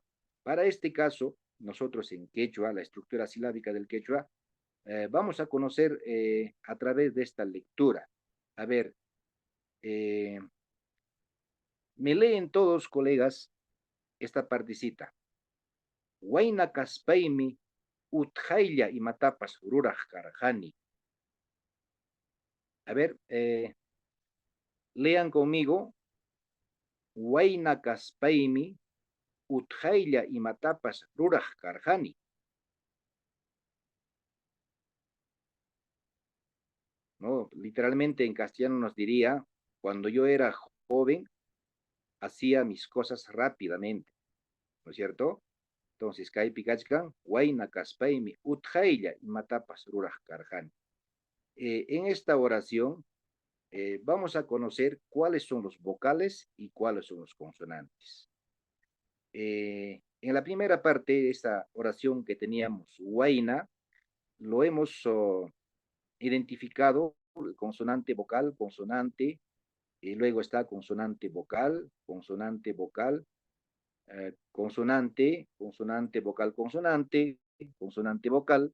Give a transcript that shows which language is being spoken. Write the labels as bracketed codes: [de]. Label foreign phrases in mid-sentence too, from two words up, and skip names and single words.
[es] Para este caso, nosotros en quechua, la estructura silábica del quechua, vamos a conocer a través de esta lectura. A ver, eh, me leen todos, colegas, esta partecita. [qu] Huayna kaspaimi utjaylla y matapas ruraj karjani. [es] A ver, lean conmigo. [qu] Huayna kaspaimi utjaylla y matapas ruraj karjani. [es] ¿No? Literalmente en castellano nos diría, cuando yo era joven, hacía mis cosas rápidamente, ¿no es cierto? Entonces, [qu] Kai Pikachkan, Huayna Kaspaimi, Utjailla y Matapas Ruraj Karjan. [es] En esta oración vamos a conocer cuáles son los vocales y cuáles son los consonantes. En la primera parte de esta oración que teníamos, Huayna, lo hemos identificado, consonante vocal, consonante, y luego está consonante vocal, consonante vocal, consonante, consonante vocal, consonante, consonante vocal.